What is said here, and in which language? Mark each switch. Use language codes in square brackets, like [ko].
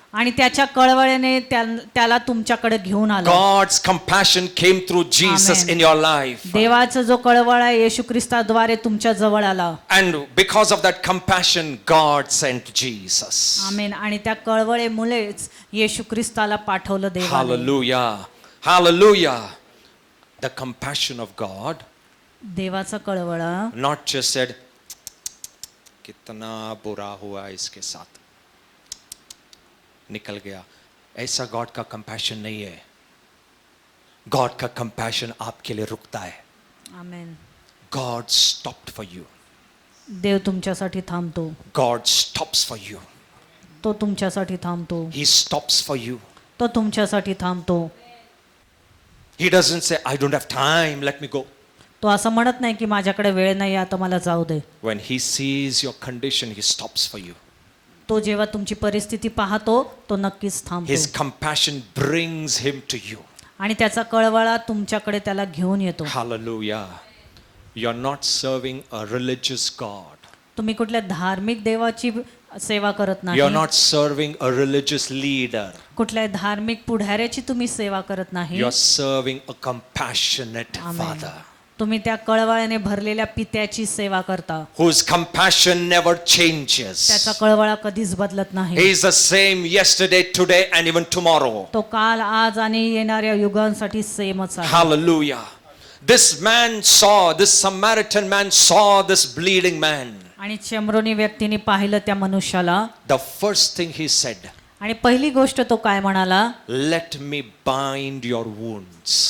[mr] आणि त्याच्या कळवळेने त्याला तुमच्याकडे घेऊन आला. [en] God's compassion came through Jesus Amen. in your life. [mr] देवाचा जो कळवळ आहे येशू ख्रिस्ताद्वारे तुमच्या जवळ आला. [en] And because of that compassion, God sent Jesus. [mr] आमेन. आणि त्या कळवळेमुळेच येशू ख्रिस्ताला पाठवलं देवाने. [en] Hallelujah. Hallelujah. The compassion of God [mr] देवाचा कळवळा [en] not just said, [hi] कितना बुरा हुआ इसके साथ, निकल गया. ऐसा गॉड का कंपैशन नहीं है. गॉड का कंपैशन आपके लिए रुकता है. आमेन. [en] God stopped for you. [mr] देव तुमच्यासाठी थांबतो. [en] God stops for you. [mr] तो तुमच्यासाठी थांबतो. [en] He stops for you. [mr] तो तुमच्यासाठी थांबतो. [en] He doesn't say, I don't have time, let me go. [mr] तो असं म्हणत नाही की माझ्याकडे वेळ नाही, आता मला जाऊ दे. [en] When he sees your condition, he stops for you. [mr] तो जेव्हा तुमची परिस्थिती पाहतो तो नक्कीच थांबतो. [en] His compassion brings him to you. [mr] आणि त्याचा कळवळा तुमच्याकडे त्याला घेऊन येतो. [en] Hallelujah. You're not serving a religious God. [mr] तुम्ही कुठल्या धार्मिक देवाची सेवा करत नाही. [en] You're not serving a religious leader. [mr] कुठल्या धार्मिक पुढाऱ्याची तुम्ही सेवा करत नाही. [en] You're serving a compassionate Amen. Father. [mr] तुम्ही त्या कळवळ्याने भरलेल्या पित्याची सेवा करता. [en] whose compassion never changes. [mr] त्याचा कळवळा कधीच बदलत नाही. [en] He is the same yesterday, today, and even tomorrow. [mr] तो काल, आज आणि येणाऱ्या युगांसाठी सेमच आहे. [en] Hallelujah. This man saw, this Samaritan man saw this bleeding man. [mr] आणि चेम्रोनी व्यक्तीने पाहिलं त्या मनुष्याला. [en] The first thing he said, [mr] आणि पहिली गोष्ट तो काय म्हणाला, [en] let me bind your wounds.